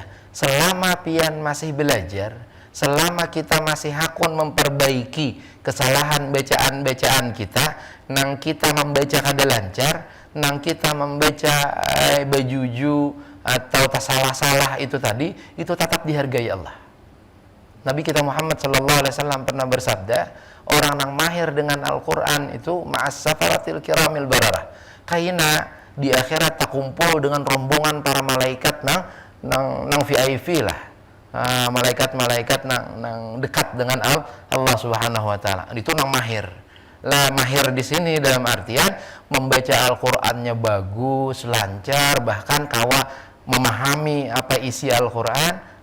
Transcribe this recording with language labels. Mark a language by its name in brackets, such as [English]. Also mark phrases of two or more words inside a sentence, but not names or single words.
[Banjar] Selama pian masih belajar, selama kita masih hakun memperbaiki kesalahan bacaan-bacaan kita, nang kita membaca kada lancar, nang kita membaca bejuju atau salah-salah itu tadi, itu tetap dihargai Allah. [Indonesian] Nabi kita Muhammad [Arabic] sallallahu alaihi wasallam [Indonesian] pernah bersabda, orang yang mahir dengan Al-Quran itu [Arabic] ma'as safaratil kiramil bararah. [Banjar] Kaina di akhirat tak kumpul dengan rombongan para malaikat nang VIP lah. [Indonesian] Malaikat-malaikat nang dekat dengan Allah [Arabic] Subhanahu wa taala. [Banjar] Itu nang mahir. [Indonesian] Lah mahir di sini dalam artian membaca Al-Qur'annya bagus, lancar, bahkan kawa memahami apa isi Al-Qur'an.